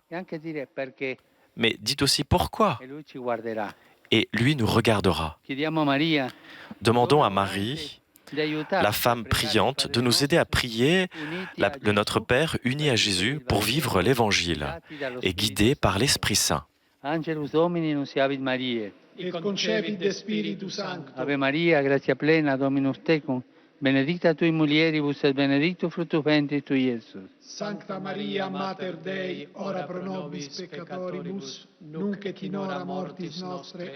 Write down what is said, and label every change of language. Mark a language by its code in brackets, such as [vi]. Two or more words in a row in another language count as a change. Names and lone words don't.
[fr] Mais dites aussi pourquoi. Et lui nous regardera. Demandons à Marie, la femme priante, de nous aider à prier le Notre Père uni à Jésus pour vivre l'Évangile et guidé par l'Esprit Saint. [la] Angelus Domini nunciavit Mariae. Et concepit de Spiritu Sancto. Ave Maria, gratia plena, Dominus tecum, benedicta tui mulieribus et benedictus fructus ventris tui, Iesus. Sancta Maria, Mater Dei, ora pro nobis peccatoribus, nunc et in hora mortis nostre.